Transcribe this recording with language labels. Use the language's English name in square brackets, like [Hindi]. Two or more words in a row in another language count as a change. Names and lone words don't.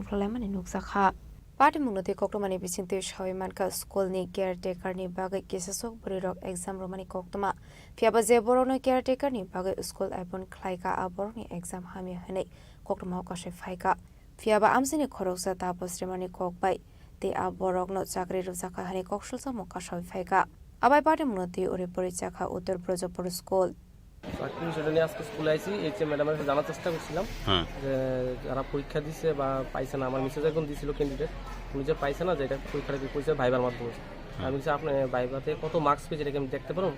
[Kok Borok] ফ্লাইমানি নুকসাখা পাটে মুনতি কক্টমানি বিচিন্তি সয়মানকা স্কুলনি কেয়ারটেকারনি বাগै কেসাসক বরিরক एग्जाम रोमानि कक्तमा फियाबा जे बरनो केयारटेकारनि बागै स्कुल एबन ख्लाइका आबरनि एग्जाम हामि हनै कक्तमा कासे फाइका फियाबा आमसिनि खरकसा तापस्रिमानि ककबाय ते आबरकनो चाकरि रुजाखा हनै कक्सलसा मकासय फाइका আবাই পাটে মুনতি ওরে পরিচাখা উত্তর ব্রজপুর স্কুল [Bangla] চাকরি সেটা নিয়ে আজকে স্কুলে আইসি। ম্যাডামের কাছে জানার চেষ্টা করছিলাম যে যারা পরীক্ষা দিচ্ছে বা পাইছে না, আমার মিসেজ একদম দিয়েছিল ক্যান্ডিডেট, উনি যে পাইছে না যে এটা পরীক্ষাটা করেছে ভাইবার মাধ্যমে। আমি বলছি আপনি ভাইবাতে কত মার্কস পেয়েছে এটাকে আমি দেখতে পারো?